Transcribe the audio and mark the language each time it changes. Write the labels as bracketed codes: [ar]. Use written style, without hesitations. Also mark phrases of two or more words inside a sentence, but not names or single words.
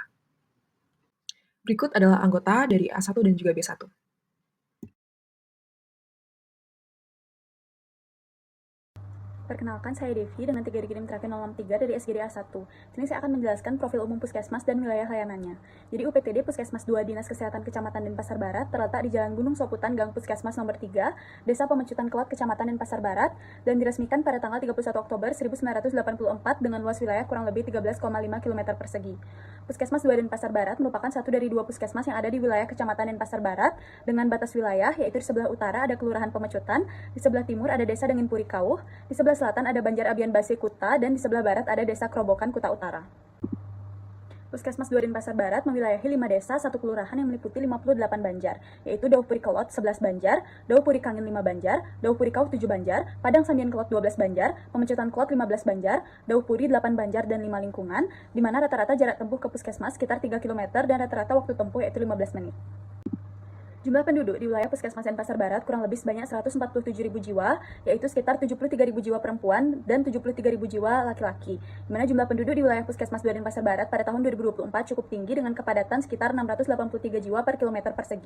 [id] Berikut adalah anggota dari A1 dan juga B1. Perkenalkan, saya Devi dengan 3 dikirim terakhir 063 dari SGD A1. Sini saya akan menjelaskan profil umum Puskesmas dan wilayah layanannya. Jadi UPTD Puskesmas 2 Dinas Kesehatan Kecamatan Denpasar Barat terletak di Jalan Gunung Soputan, Gang Puskesmas nomor 3, Desa Pemecutan Kelot, Kecamatan Denpasar Barat, dan diresmikan pada tanggal 31 Oktober 1984 dengan luas wilayah kurang lebih 13,5 km persegi. Puskesmas 2 Denpasar Barat merupakan satu dari dua puskesmas yang ada di wilayah Kecamatan Denpasar Barat dengan batas wilayah, yaitu di sebelah utara ada Kelurahan Pemecutan, di sebelah timur ada Desa Dengin Puri Kauh, di sebelah selatan ada Banjar Abian Base Kuta, dan di sebelah barat ada Desa Kerobokan Kuta Utara. Puskesmas 2 Denpasar Barat mewilayahi 5 desa, 1 kelurahan yang meliputi 58 banjar, yaitu Dauh Puri Kelot 11 banjar, Dauh Puri Kangin 5 banjar, Dauh Puri Kauh 7 banjar, Padang Sandian Kelot 12 banjar, Pemecutan Kelot 15 banjar, Dauh Puri 8 banjar dan 5 lingkungan, di mana rata-rata jarak tempuh ke puskesmas sekitar 3 km dan rata-rata waktu tempuh yaitu 15 menit. Jumlah penduduk di wilayah Puskesmas Denpasar Barat kurang lebih sebanyak 147.000 jiwa, yaitu sekitar 73.000 jiwa perempuan dan 73.000 jiwa laki-laki. Di mana jumlah penduduk di wilayah Puskesmas 2 Denpasar Barat pada tahun 2024 cukup tinggi dengan kepadatan sekitar 683 jiwa per kilometer persegi.